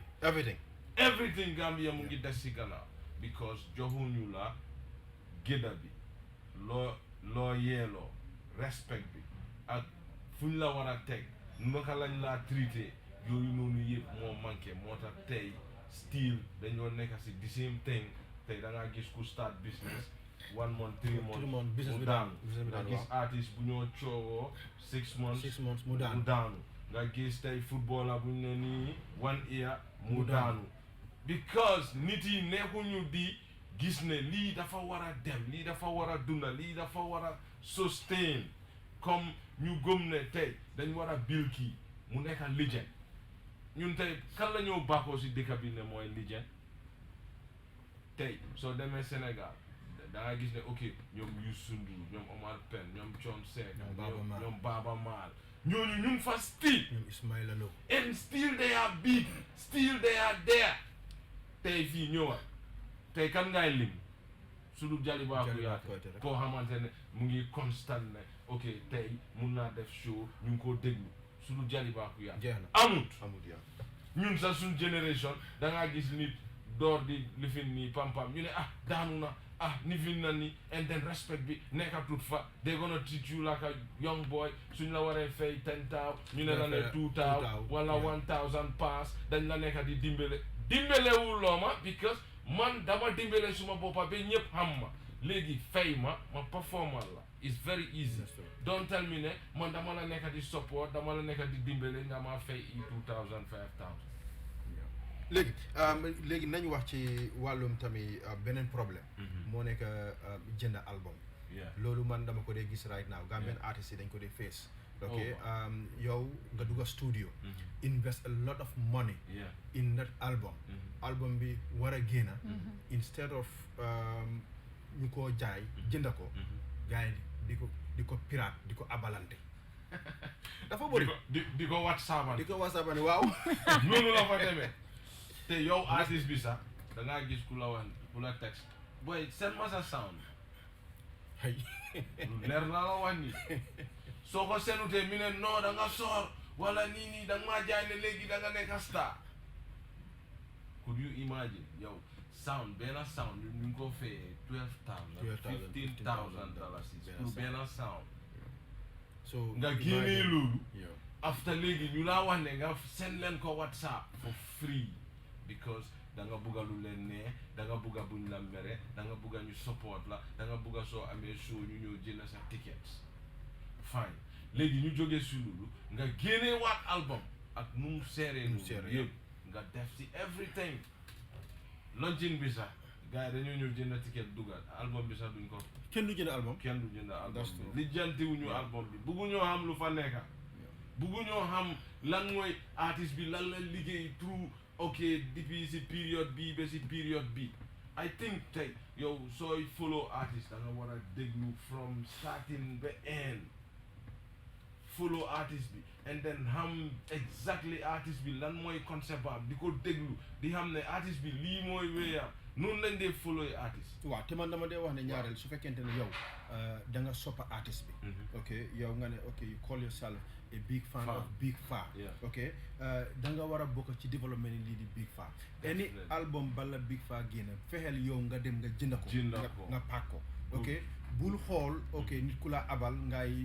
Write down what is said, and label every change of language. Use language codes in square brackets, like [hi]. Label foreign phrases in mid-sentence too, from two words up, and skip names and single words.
[wo] everything Gambia mu ngi des si gannaaw because joxuñu la gédda bi loo yeeloo respect bi ak fuñ la war a teg naka lañ laa traité yooyu noonu yëpp moo manqué moo tax tey still dañoo nekk si [en] the same thing [wo] tey da ngaa gis ku [en] start business 1 month 3 months [wo] business mu bi daanu nga gis artiste bu ñoo coowoo 6 months mu daanu nga gis tey footballer bu ñu ne nii 1 year mu daanu because nit yi nekkuñu di gis ne lii dafa war a dem lii dafa war a dunda lii dafa war a sustain comme ñu gëm ne tey dañ war a bil kii mu nekk legend ñun tey kan la ñoo bàkkoo si dëkk bi ne mooy legend tey soo demee Sénégal da nga gis ne ok ñoom Youssou Ndour ñoom Omar Pène ñoom Thione Seck ñoom Baaba Maal ñooñu ñu ngi fa still ñoom Ismaïla Lo [en] and still they are big still they are there [wo] tey fii ñëwaat tey kan ngay lim su dul Jaliba Kuyateh koo xamante ne mu ngi constant ne ok tey mun naa def show ñu ngi koo déglu su dul Jaliba Kuyateh amut ñun sax suñ génération da ngaa gis nit door di lifin nii pam-pam ñu ne daanu na nifin na ni and then respect bi nekkatut fa [en] they gonna treat you like a young boy [wo] suñ la waree fay 10,000 ñu ne la ne 2,000 wala 1,000 pass dañ la nekka di dimbalewul loo ma because man dama dimbale suma boppa ba ñëpp xam ma léegi fay ma performal la [en] it's very easy don't tell me [wo] ne man dama la nekka di support dama la nekka di dimbale nga ma fay 2,000 5,000 léegi nañu wax ci wàllum tamit beneen problème moo nekk jënd album loolu man dama ko dee gis [en] right now Gambian artistes [wo] yi dañ ko dee face ok yow nga dugga studio [en] invest a lot of money in that album [wo] bi war a génna instead of ñu koo jaay jënda ko gars yi di ko pirate di ko abalante dafa bëri di ko whatsappane waaw noonu la fa demee te yow artiste bi sax da ngaa gis ku la text boy send ma sa sound lu leer naa la wax ni soo ko senutee mi ne non da nga soor wala nii da nga maa jaay ne léegi da nga nekk star [en] could you imagine [wo] yow benn sound ñu ngi ko fayee $12,000 $15,000 pour benn sound so nga génnee loolu after léegi ñu laa wax ne nga send leen ko WhatsApp [en] for free [wo] because da nga bugga lu leen ne da nga bugga buñ la mere da nga bugga ñu support la da nga bugga soo amee show ñu ñëw jënd sa tickets fine léegi ñu jógee si loolu nga génnee waat album ak nu mu seeree nu yëpp nga def si [en] everything launching [wo] bi sax gars yi dañoo ñëw jënd ticket dugal album bi sax duñ ko kenn du jënd album bi li jantiwuñu album bi bugguñoo xam lu fa nekka bugguñoo xam lan mooy artiste bi lan la liggéey through ok depuis si période bi ba si période bi [en] I think [wo] tey yow sooy follow artiste da nga war a déglu [en] from starting [wo] ba end follow artiste bi and then xam exactly artiste bi lan mooy concept am di ko déglu di xam ne artiste bi lii mooy wéyam noonu lañ dee follow artiste waaw te man dama dee wax ne ñaareel su fekkente ne yow da nga soppa artiste bi ok yow nga ne ok [en] you call yourself a big fan of Big Faa [wo] ok da nga war a bokk ci développement yi lii di Big Faa [en] any album [wo] bala Big Faa génn fexeel yow nga dem nga jënd ko nga paak ko ok bul xool ok nit ku la abal ngay